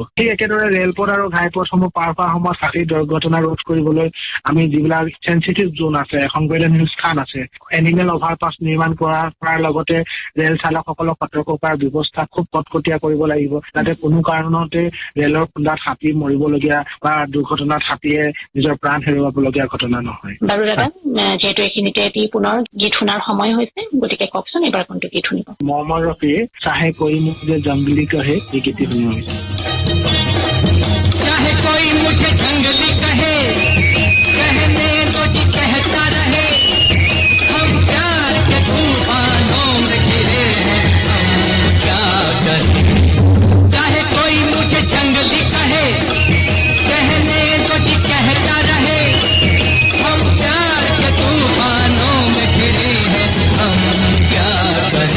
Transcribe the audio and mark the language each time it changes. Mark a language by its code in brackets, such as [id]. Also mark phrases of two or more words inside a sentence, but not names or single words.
[as] ঠিক একেদৰে ৰেলপথ আৰু ঘাইপথসমূহ পাৰ হোৱাৰ সময়ত হাতীৰ দুৰ্ঘটনা ৰোধ কৰিবলৈ আমি যিবিলাক [en] sensitive zone [as] আছে, সংবেদনশীল স্থান আছে, [en] animal overpass [as] নিৰ্মাণ কৰাৰ লগতে ৰেল চালকসকলক সতৰ্ক কৰাৰ ব্যৱস্থা খুব কটকটীয়া কৰিব লাগিব, যাতে কোনো কাৰণতে ৰেলৰ খুন্দাত হাতী মৰিবলগীয়া বা দুৰ্ঘটনাত হাতীয়ে নিজৰ প্ৰাণ হেৰুৱাবলগীয়া ঘটনা নহয়। বাৰু দাদা, যিহেতু হয়তো এইখিনিতে এটি পুনৰ গীত শুনাৰ সময় হৈছে, গতিকে কওকচোন এইবাৰ কোনটো গীত শুনিব? মৰমৰ ৰফি চাহে কৈ মোক যে জংগলী কহে এই গীতটি শুনিব হৈছে। [hi] चाहे कोई मुझे जंगली कहे, कहने दो जी कहता रहे, हम प्यार के तूफानों में घिरे हैं, हम क्या करें। चाहे कोई मुझे जंगली कहे, कहने दो जी कहता रहे, हम प्यार के तूफानों में घिरे हैं, हम क्या करें।